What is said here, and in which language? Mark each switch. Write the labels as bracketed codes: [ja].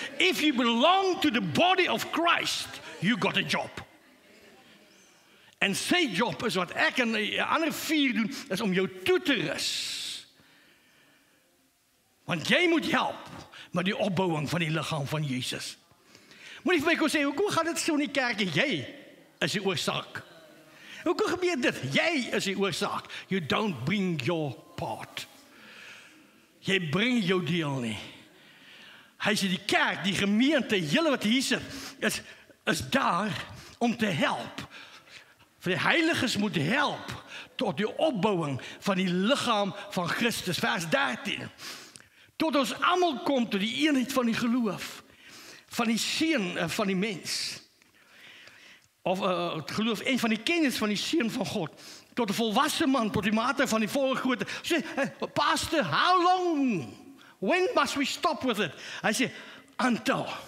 [en] If you belong to the body of Christ, you got a job. [af] En sy job is wat ek en die ander 4 doen, is om jou toe te rus. Want jy moet help met die opbouing van die liggaam van Jesus. Moet nie vir my kon sê, hoekom gaan dit so in die kerk? Jy is die oorsaak. Hoekom gebeur dit? Jy is die oorsaak. [en] You don't bring your part. [af] Jy bring jou deel nie. Hy sê die kerk, die gemeente, julle wat hier sit, is daar om te help. Vir die heiliges moet help tot die opbouing van die liggaam van Christus. Vers 13. Tot ons almal kom tot die eenheid van die geloof, van die seun van die mens, of het geloof en van die kennis van die seun van God, tot 'n volwasse man, tot die mate van die volle grootte. [en] Sê, pastor, how long? When must we stop with it? [af] Hy sê, [en] until.